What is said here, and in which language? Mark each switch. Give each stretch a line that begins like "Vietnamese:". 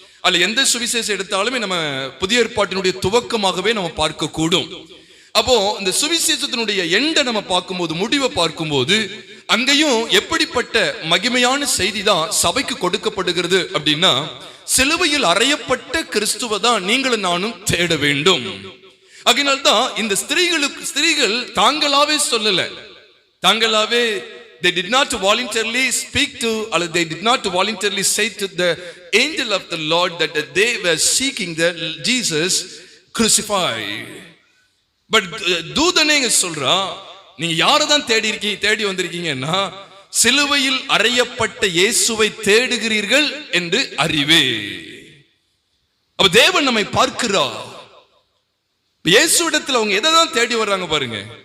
Tamil: அதுல எந்த சுவிசேஷம் எடுத்தாலுமே நம்ம புதிய ஏற்பாட்டினுடைய துவக்கமாகவே நம்ம பார்க்க கூடும். அப்போ இந்த சுவிசேஷத்தினுடைய எண்டை நம்ம பார்க்கும்போது, முடிவை பார்க்கும்போது, அங்கேயும் எப்படிப்பட்ட மகிமையான செய்தி தான் சபைக்கு கொடுக்கப்படுகிறது அப்படின்னா, சிலுவையில் அறையப்பட்ட கிறிஸ்துவை தான் நீங்களும் நானும் தேட வேண்டும். அதனால்தான் இந்த ஸ்திரீகள் தாங்களாவே சொல்லல, தாங்களாவே
English: they did not voluntarily speak to, or they did not voluntarily say to the angel of the Lord that they were seeking the Jesus crucified.
Tamil: But தூதனே சொல்றா, நீங்க யாரதான் தேடி வந்திருக்கீங்கன்னா சிலுவையில் அறையப்பட்ட இயேசுவை தேடுகிறீர்கள் என்று அறிவே. அப்ப தேவன் நம்மை பார்க்கிறார். இயேசுவிடத்தில் அவங்க எதை தான் தேடி வர்றாங்க பாருங்க.